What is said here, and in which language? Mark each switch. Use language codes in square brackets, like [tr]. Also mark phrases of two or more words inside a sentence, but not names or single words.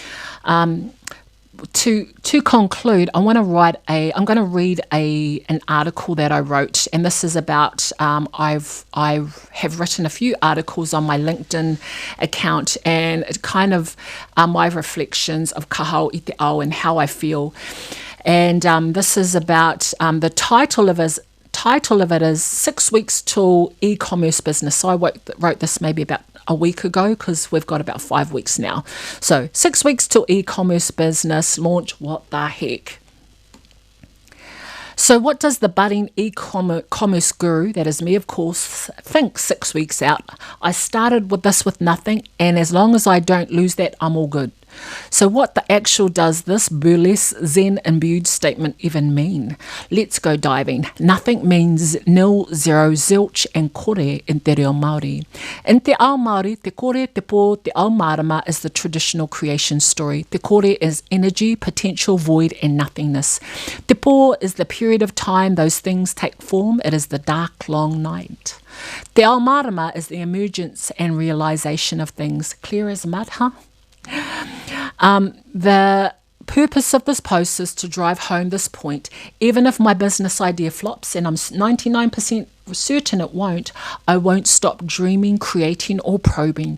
[en] To conclude, I'm going to read an article that I wrote, and this is about I have written a few articles on my LinkedIn account, and it kind of my reflections of [mi] kahau i te ao [en] and how I feel. And this is about the title of it is 6 weeks till e-commerce business. So I wrote this maybe about a week ago, because we've got about 5 weeks now. So 6 weeks till e-commerce business launch. What the heck? So what does the budding e-commerce guru, that is me of course, think 6 weeks out? I started with nothing, and as long as I don't lose that, I'm all good. So what the actual does this burlesque Zen imbued statement even mean? Let's go diving. Nothing means nil, zero, zilch, and kore in [mi] te reo Māori. [en] In [mi] te ao Māori, te kore, te pō, te ao marama [en] is the traditional creation story. [mi] Te kore [en] is energy, potential, void, and nothingness. [mi] Te pō [en] is the period of time those things take form. It is the dark, long night. [mi] Te ao marama [en] is the emergence and realization of things. Clear as mud, huh? The purpose of this post is to drive home this point. Even if my business idea flops, and I'm 99% certain it won't, I won't stop dreaming, creating, or probing.